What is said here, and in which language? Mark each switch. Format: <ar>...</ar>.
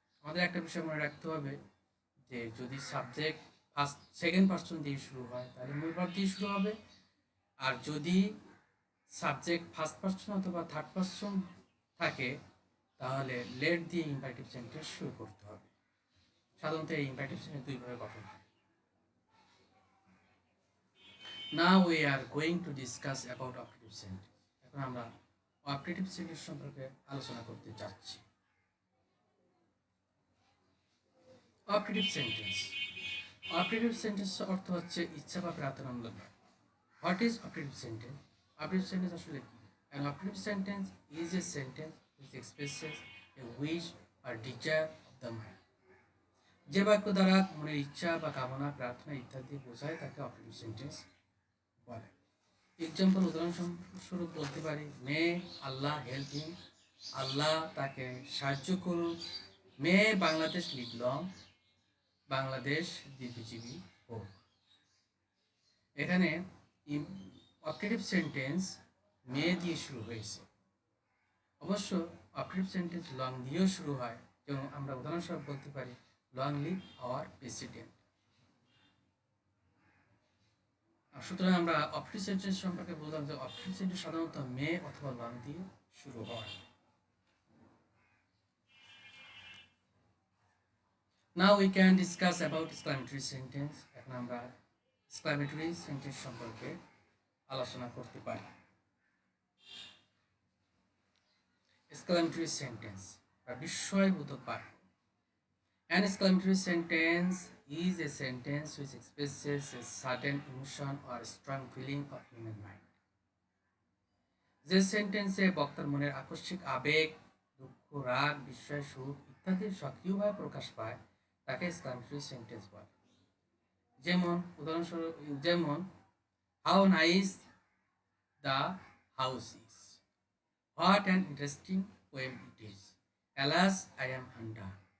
<bn>আমাদের একটা বিষয় মনে রাখতে হবে যে যদি সাবজেক্ট সেকেন্ড পার্সন দিয়ে শুরু হয় তাহলে মূল ভাব দিয়ে শুরু হবে, আর যদি সাবজেক্ট ফার্স্ট পার্সন অথবা থার্ড পার্সন থাকে তাহলে লেট দিয়ে ইম্পারেটিভ সেন্টেন্স শুরু করতে হবে। সাধারণত এই ইম্পারেটিভ সেন্টেন্স দুইভাবে গঠন হয়।</bn> <en>Now we are going to discuss about operative sentence.</en> <bn>এখন আমরা অপারেটিভ সেন্টেন্স সম্পর্কে আলোচনা করতে যাচ্ছি। অপারেটিভ সেন্টেন্স, অপারেটিভ সেন্টেন্স অর্থ হচ্ছে ইচ্ছা বা প্রার্থনামূলক বাক্য।</bn> <en>What is operative sentence?</en> <bn>Operative sentence আসলে কি?</bn> <en>An operative sentence is a sentence which expresses a wish or desire of the mind.</en> <bn>যে বাক্য দ্বারা মনের ইচ্ছা বা কামনা, প্রার্থনা ইত্যাদি বোঝায় তাকে অপারেটিভ সেন্টেন্স বলে। এক্সাম্পল, উদাহরণস্বরূপ বলতে পারি</bn> <en>may Allah help him,</en> <bn>আল্লাহ তাকে সাহায্য করুন।</bn> <en>may Bangladesh live long,</en> <bn>বাংলাদেশ দীর্ঘজীবী হোক। এখানে অপারেটিভ সেন্টেন্স মে দিয়ে শুরু হয়েছে। অবশ্য অপারেটিভ সেন্টেন্স লং দিয়েও শুরু হয়, যেমন আমরা উদাহরণস্বরূপ বলতে পারি</bn> <en>Long live our president.</en> <bn>সুতরাং আমরা অপারেটিভ সেন্টেন্স সম্পর্কে বললাম যে অপারেটিভ সেন্টেন্স সাধারণত মে অথবা লং দিয়ে শুরু হয়।</bn> <en>Now we can discuss about exclamatory sentence.</en> <bn>এখন আমরা exclamatory sentence সম্পর্কে আলোচনা করতে পারি। exclamatory sentence বা বিস্ময়বোধক বাক্য।</bn> <en>An exclamatory sentence is a sentence which expresses a certain emotion or strong feeling of human mind.</en> <bn>যে সেন্টেন্সে বক্তার মনের আকস্মিক আবেগ, দুঃখ, রাগ, বিস্ময়, সুখ ইত্যাদি সক্রিয়ভাবে প্রকাশ পায় তাকে এক্সক্লামেটরি সেন্টেন্স বলে। যেমন উদাহরণস্বরূপ, যেমন</bn> <en>How nice the house is, what an interesting poem it is, alas I am hunter.</en>